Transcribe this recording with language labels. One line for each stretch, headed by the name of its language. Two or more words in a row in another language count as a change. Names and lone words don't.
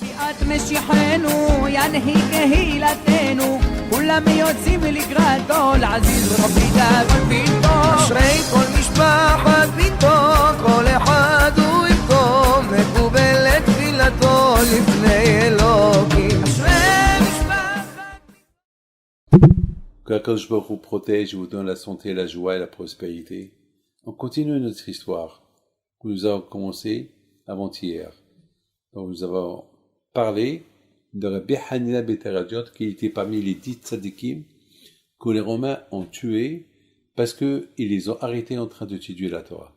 Hebrew: את משיחנו, ינהיג קהילתנו, כולם יוצאים לקראתו, לעזיז רבי דאגון ביתו. אשרי כל משפחת ביתו, כל אחד הוא איתו, מקובלת תפילתו לפני אלוקים. אשרי משפחת
French: Que
Hebrew: הקדוש ברוך הוא
French: protège et vous donne la santé, la joie et la prospérité. On continue notre histoire que nous avons commencé avant-hier. Donc nous avons parlé de Rabbi Hanina ben Teradiot, qui était parmi les 10 tzadikim que les Romains ont tués parce qu'ils les ont arrêtés en train d'étudier la Torah.